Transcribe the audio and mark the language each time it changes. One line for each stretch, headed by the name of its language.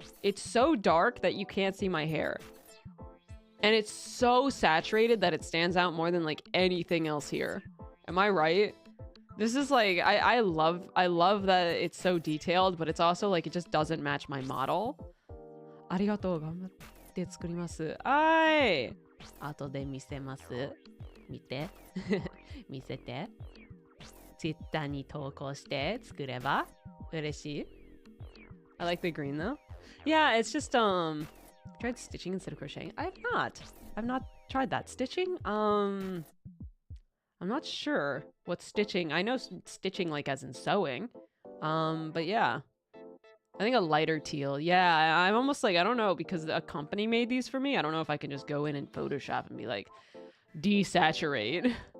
English: It's so dark that you can't see my hair. And it's so saturated that it stands out more than like anything else here. Am I right? This is like I love that it's so detailed, but it's also like it just doesn't match my model.
Japanese: ありがとう、頑張って作ります。はい。後で見せます。見て。見せて。 Twitter に投稿して作れば嬉しい。
English: I like the green though. Yeah, it's just tried stitching instead of crocheting. I've not tried that. Stitching? I'm not sure what stitching. I know stitching like as in sewing. But yeah. I think a lighter teal. Yeah, I'm almost like, I don't know, because a company made these for me. I don't know if I can just go in and Photoshop and be like, desaturate.